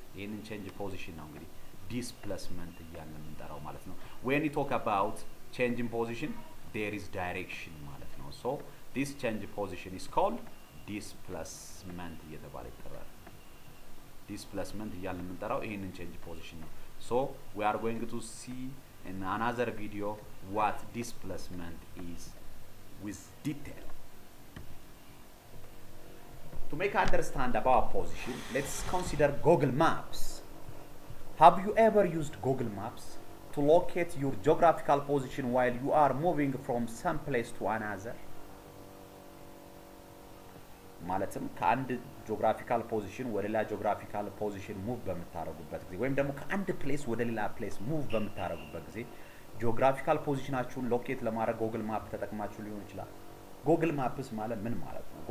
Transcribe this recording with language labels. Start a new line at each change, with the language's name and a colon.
Amharic: ይህንን change position ነው እንግዲህ displacement እያልን የምንጠራው ማለት ነው.
English: When you talk about change in position, there is direction
Amharic: ማለት ነው.
English: So this change position is called displacement
Amharic: እየተባለ ይጠራል. displacement እያልን የምንጠራው ይህንን change position ነው.
English: So we are going to see in another video what displacement is with detail. To make understand about position, let's consider Google Maps. Have you ever used Google Maps to locate your geographical position while you are moving from some place to another?
Amharic: ማለትም ከአንድ ጂኦግራፊካል ፖዚሽን ወደ ሌላ ጂኦግራፊካል ፖዚሽን ሙቭ በምታረጉበት ጊዜ ወይም ደግሞ ከአንድ ፕሌስ ወደ ሌላ ፕሌስ ሙቭ በምታረጉበት ጊዜ ጂኦግራፊካል ፖዚሽናችሁን ሎኬት ለማድረግ ጎግል ማፕ ተጠቅማችሁ ሊሆን ይችላል። ጎግል ማፕስ ማለት ምን ማለት ነው?